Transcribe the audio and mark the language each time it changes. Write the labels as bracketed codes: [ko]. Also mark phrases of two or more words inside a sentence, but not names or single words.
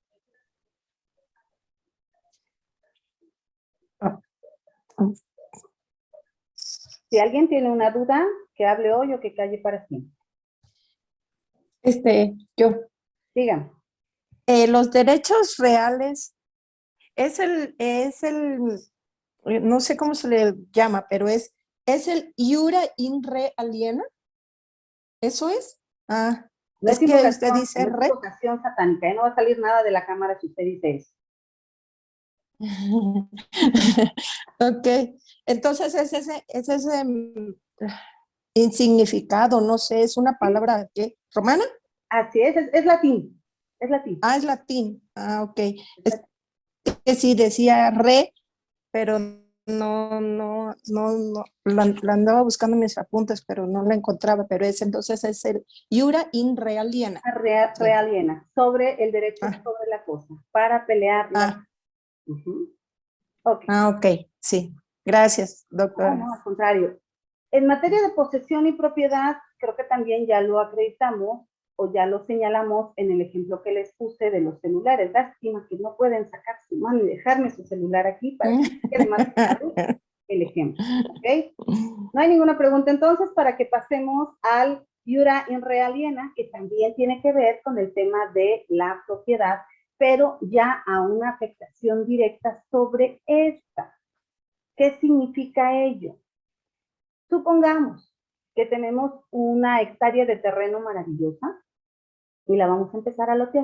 [es] Si alguien tiene una duda, que hable hoy o que calle para siempre. Yo. Dígame. Los derechos reales no sé cómo se le llama, pero es el [la] iura in re aliena. [es] ¿Eso es? Ah, No es es que usted invocación, dice no es re. invocación satánica, no va a salir nada de la cámara si usted dice eso. Ok, entonces es ese insignificado, no sé, es una palabra ¿qué? ¿Romana? Así es latín, es latín. Ah, es latín. Ah, ok. Es que sí decía re, pero no, la andaba buscando en mis apuntes, pero no la encontraba, pero entonces es el [la] iura in re aliena. [es] Sí. Realiena, sobre el derecho sobre la cosa, para pelearla. Okay. Ok, sí. Gracias, doctora. No, al contrario. En materia de posesión y propiedad, creo que también ya lo acreditamos o ya lo señalamos en el ejemplo que les puse de los celulares. Lástima que no pueden sacar su mano y dejarme su celular aquí para que quede más claro el ejemplo. ¿Okay? No hay ninguna pregunta entonces para que pasemos al [la] iura in re aliena, [es] que también tiene que ver con el tema de la propiedad, pero ya a una afectación directa sobre esta. ¿Qué significa ello? Supongamos que tenemos una hectárea de terreno maravillosa y la vamos a empezar a lotear.